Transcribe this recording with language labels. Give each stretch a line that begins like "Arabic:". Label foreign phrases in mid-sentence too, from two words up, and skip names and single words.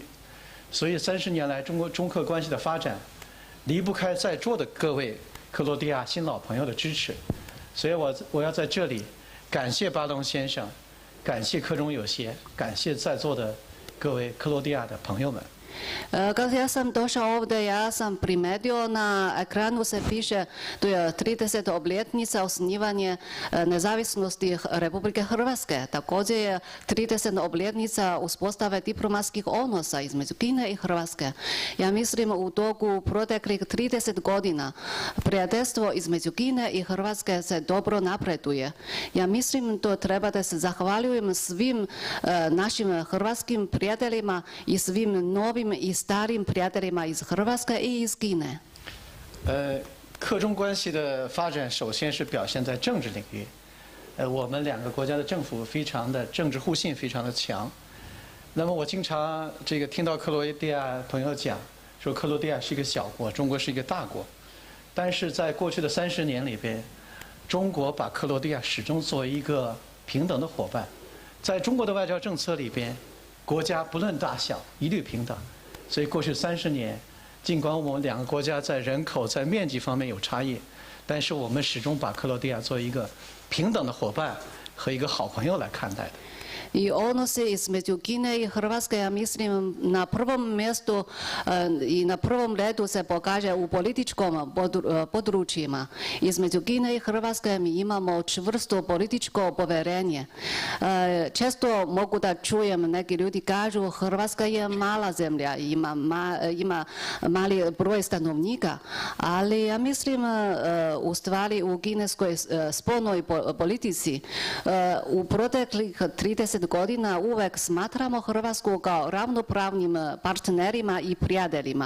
Chinese: 所以30年来，中克关系的发展，离不开在座的各位克罗地亚新老朋友的支持。所以我要在这里感谢巴隆先生，感谢科中有协，感谢在座的各位克罗地亚的朋友们。
Croatian: Kad ja sam došao ovdje, ja sam primetio na ekranu se piše to je 30. obljetnica osnivanje nezavisnosti Republike Hrvatske. Također je 30. obljetnica uspostave diplomatskih odnosa između Kine i Hrvatske. Ja mislim u toku proteklih 30 godina prijateljstvo između Kine i Hrvatske se dobro napreduje. Ja mislim to treba da se zahvaljujem svim našim hrvatskim prijateljima i svim novim i starim prijateljima iz Hrvatske i iz Kine.
Chinese: 克中关系的发展，首先是表现在政治领域。我们两个国家的政府非常的政治互信非常的强。那么我经常听到克罗地亚朋友讲，说克罗地亚是一个小国，中国是一个大国。但是在过去的30年里边，中国把克罗地亚始终作为一个平等的伙伴。在中国的外交政策里边，国家不论大小，一律平等。所以过去30年，尽管我们两个国家在人口、在面积方面有差异，但是我们始终把克罗地亚作为一个平等的伙伴和一个好朋友来看待的。
Croatian: I odnosi između Kine i Hrvatske, ja mislim, na prvom mjestu i na prvom redu se pokaže u političkom područjima. Između Kine i Hrvatske mi imamo čvrsto političko povjerenje. Često mogu da čujem, neki ljudi kažu Hrvatska je mala zemlja, ima mali broj stanovnika, ali ja mislim u stvari u kineskoj spoljnoj politici u proteklih 30 godina uvek smatramo Hrvatsku kao ravnopravnim partnerima i prijateljima.